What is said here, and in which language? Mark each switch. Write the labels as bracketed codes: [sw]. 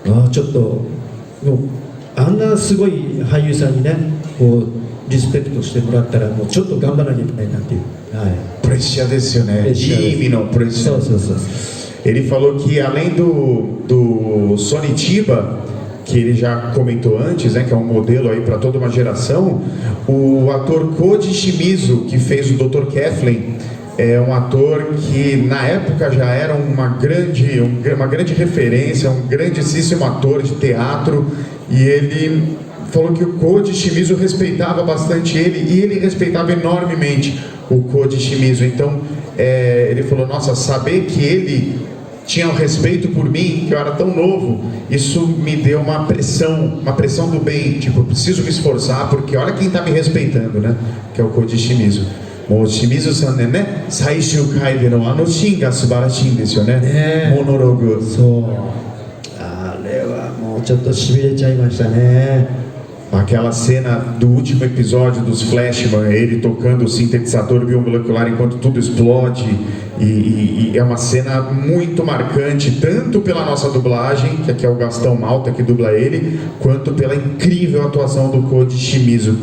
[ja] ちょっともうあんなすごい俳優さんにね、こうリスペクトしてもらったらもうちょっと頑張らなきゃいけないなっていう、プレッシャーですよね。いい意味のプレッシャー。そう。 [pt] Ele falou que além do Sonny Chiba, que ele já comentou antes, né, que é um modelo aí para toda uma geração, o ator Koji Shimizu, que fez o Dr. Keflin, é um ator que na época já era uma grande referência, um grandíssimo ator de teatro, e ele falou que o Koji Shimizu respeitava bastante ele, e ele respeitava enormemente o Koji Shimizu. Então ele falou, nossa, saber que ele tinha um respeito por mim, que eu era tão novo, isso me deu uma pressão do bem, tipo, eu preciso me esforçar, porque olha quem está me respeitando, né, que é o Koji Shimizu. [ja] もう清水さんでね、最終回でのシーンが素晴らしいんですよね、モノログ。そう、あれはもうちょっとしびれちゃいましたね。 [pt] Aquela cena do último episódio dos Flashman, ele tocando o sintetizador biomolecular enquanto tudo explode, e é uma cena muito marcante, tanto pela nossa dublagem, que aqui é o Gastão Malta que dubla ele, quanto pela incrível atuação do Koji Shimizu.